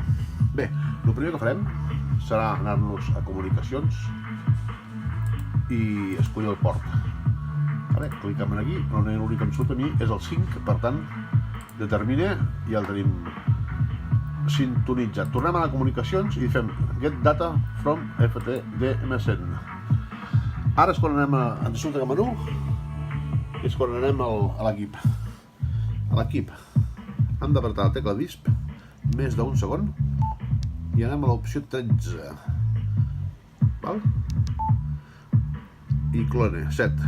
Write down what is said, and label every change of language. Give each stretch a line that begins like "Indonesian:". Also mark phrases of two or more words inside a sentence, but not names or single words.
Catalan: Bé, el primer que farem serà anar-nos a comunicacions i escollir el port. Vale, clicem aquí, l'únic que em surt a mi és el 5, per tant, determine i el tenim sintonitzat. Tornem a les comunicacions i fem
English: get data from FTM100.
Catalan: Ara és quan anem ens surt el menú, és quan anem a l'equip. A l'equip hem d'apretar la tecla disp més d'un segon i anem a l'opció 13. Val? I clone, 7.